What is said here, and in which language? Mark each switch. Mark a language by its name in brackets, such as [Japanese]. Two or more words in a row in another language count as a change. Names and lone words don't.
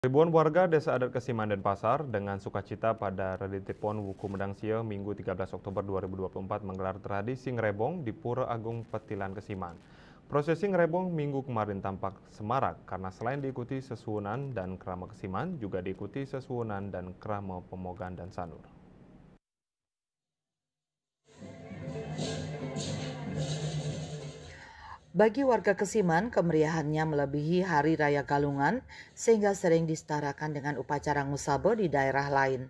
[Indonesian] Ribuan warga Desa Adat Kesiman Denpasar dengan sukacita pada Reditipon Wuku Medang Sia Minggu 13 Oktober 2024 menggelar tradisi ngerebong di Pura Agung Petilan Kesiman. Prosesi ngerebong minggu kemarin tampak semarak karena selain diikuti sesuunan dan kerama Kesiman, juga diikuti sesuunan dan kerama Pemogan dan Sanur. Bagi warga Kesiman, kemeriahannya melebihi Hari Raya Galungan sehingga sering disetarakan dengan upacara ngusabe di daerah lain.